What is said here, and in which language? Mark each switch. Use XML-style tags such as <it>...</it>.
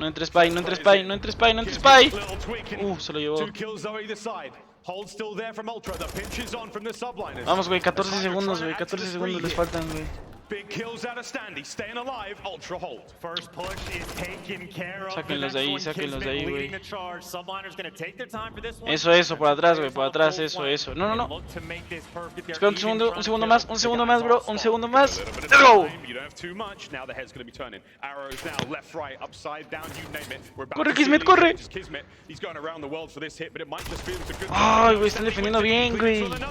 <es>No entres, Spy, no entres, Spy, no entres, Spy, no entres, Spy. Se lo llevó.</es> <en>2 kills on either side. Hold still there from Ultra. The pinch is on from the subliners.</en> <es>Vamos, güey, 14 segundos, güey. 14 segundos les faltan, güey.</es> <en>Big kills out of SnD, staying alive, Ultra hold. First push is taken care of.</en> <es>Sáquenlos de ahí, sáquenlos de ahí, güey. Eso, por atrás, güey, por atrás, eso. No. Espera un segundo más, bro, un segundo más.</es> <en>Let's go. You don't have too much. Now the head's going to be turning. Arrows now, left, right, upside down, you name it.</en> <es>Corre, Kismet, corre.</es> <en>Kismet, he's going around the world for this hit, but it might just be a good.</en> <es>Ay, güey, están defendiendo bien, güey.</es>